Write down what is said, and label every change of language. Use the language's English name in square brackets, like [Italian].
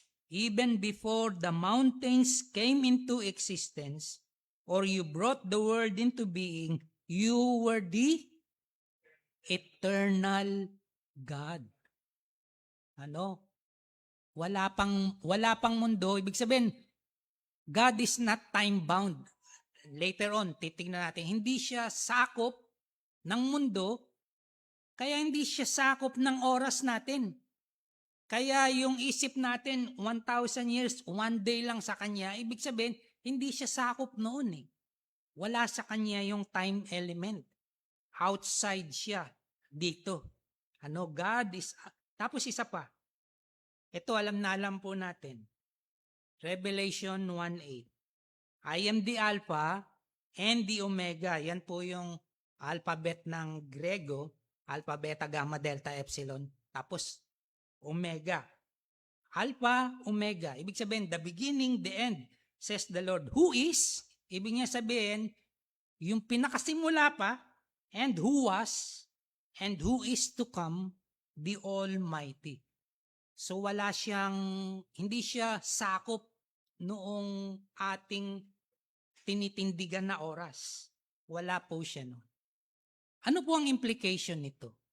[English] Even before the mountains came into existence, or you brought the world into being, you were the eternal God. [Filipino] Wala pang mundo. Ibig sabihin, [English] God is not time-bound. [Filipino] Later on, titingnan natin, hindi siya sakop ng mundo, kaya hindi siya sakop ng oras natin. Kaya yung isip natin, 1,000 years, one day lang sa Kanya, ibig sabihin, hindi siya sakop noon . Wala sa Kanya yung time element. Outside siya dito. God is, tapos isa pa. Ito alam po natin. [English] Revelation 1:8. I am the Alpha and the Omega. [Filipino] Yan po yung alphabet ng Grego. Alpha, Beta, Gamma, Delta, Epsilon. Tapos, Omega. Alpha, Omega. Ibig sabihin, [English] the beginning, the end, says the Lord. Who is? [Filipino] Ibig niya sabihin, yung pinakasimula pa, [English] and who was, and who is to come, the Almighty. [Filipino] So hindi siya sakop noong ating tinitindigan na oras. Wala po siya noon. Ano po ang implication nito?